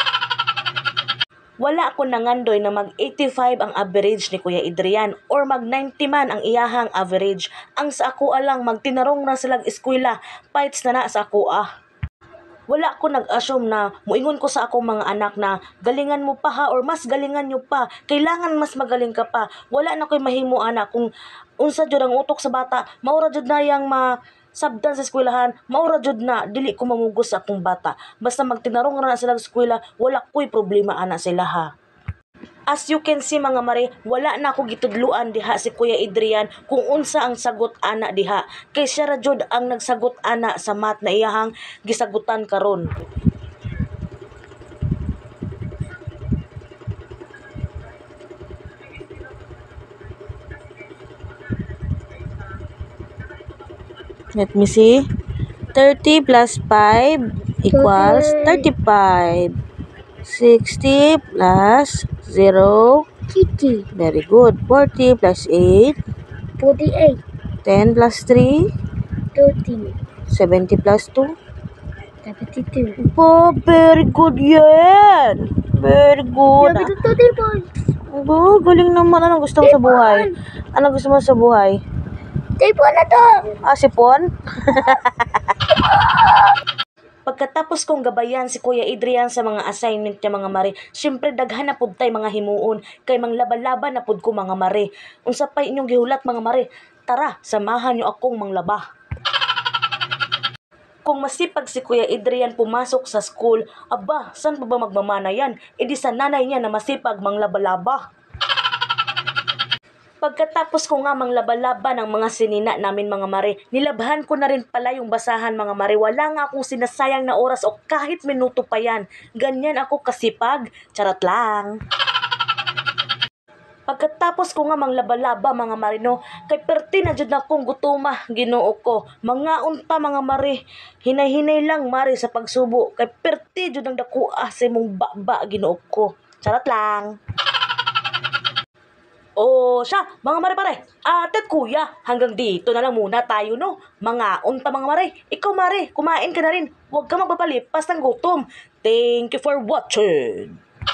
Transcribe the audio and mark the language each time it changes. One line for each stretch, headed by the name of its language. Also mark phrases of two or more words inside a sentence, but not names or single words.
Cebuano: Wala ako nangandoy na mag-85 ang average ni Kuya Adrian or mag-90 man ang iyahang average. Ang sa ako alang magtinarong na silang eskwela, fights na sa ako Wala ko nag-assume na muingon ko sa akong mga anak na
Filipino: galingan mo pa ha
Cebuano: or
Filipino: mas galingan nyo pa. Kailangan mas magaling ka pa.
Cebuano: Wala na ko'y mahimo anak kung unsa jud ang utok sa bata. Maura jud na yang sabdan sa eskwelahan. Maura jud na dili ko mamugos sa akong bata. Basta magtinarong na sila sa eskwela, wala ko'y problema ana sila ha.
English: As you can see
Cebuano: mga mare, wala na ako gitudluan diha si Kuya Adrian kung unsa ang sagot ana diha. Kay siya ra jud ang nagsagot ana sa math na iyahang gisagutan karon.
English: Let me see. 30 plus 5 equals 35. 60 plus 0. 50. Very good. 40 plus 8. 48. 10 plus 3. 13. 70 plus 2. 72. Oh, very good yan. Very good.
Filipino: Sabi ito 30 points. Oh, galing naman. Anong gusto mo sa buhay? Anong gusto mo sa buhay? Tipon na to. Sipon? Pagkatapos kong gabayan si Kuya Adrian sa mga assignment niya mga mare,
Cebuano: syempre daghan na pud tay mga himuon kay manglaba-laba na pud ko mga mare. Unsa pa inyong gihulat mga mare?
Filipino: Tara, samahan niyo akong manglaba. Kung masipag si Kuya Adrian pumasok sa school, aba, saan pa ba magmamana yan? E di sa nanay niya na masipag manglaba-laba. Pagkatapos ko nga manglaba-laba ng mga sinina namin mga mare, nilabhan ko na rin pala yung basahan mga mare. Wala nga akong sinasayang na oras o kahit minuto pa yan. Ganyan ako kasipag. Charot lang. Pagkatapos ko nga manglaba-laba
Cebuano: mga marino, kay perti na jud na kong gutuma, Ginoo ko. Mga unta mga mare, hinay-hinay lang mare sa pagsubo. Kay perti jud ang dakuha sa imong baba, Ginoo ko.
Filipino: Charot lang. Siya, mga mare-mare, at kuya, hanggang dito na lang muna tayo, no? Mga unta mga mare, ikaw mare, kumain ka na rin. Huwag ka magpapalipas ng gutom.
English: Thank you for watching.